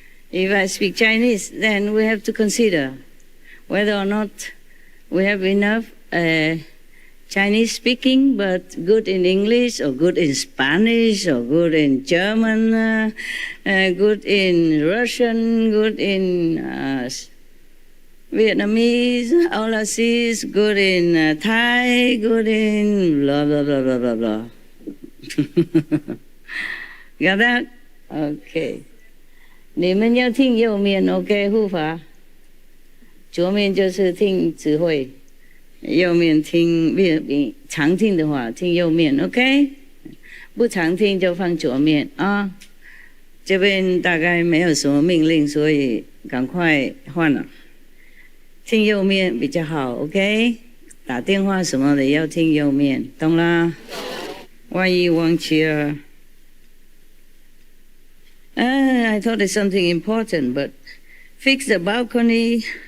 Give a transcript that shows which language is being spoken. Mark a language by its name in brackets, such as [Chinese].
[English] If I speak Chinese, then we have to consider whether or not we have enough Chinese speaking, but good in English, or good in Spanish, or good in German, good in Russian, good in Vietnamese, all I see is good in Thai, good in blah, blah, blah, blah, blah, blah. Got that? Okay. [Chinese] 你们要听右面 OK 护法，左面就是听指挥。右面听，常听的话听右面 ，OK？不常听就放左面啊。这边大概没有什么命令，所以赶快换了。听右面比较好 ，OK？ 打电话什么的要听右面，懂啦？万一忘记了。 [English] I thought it's something important, but fix the balcony.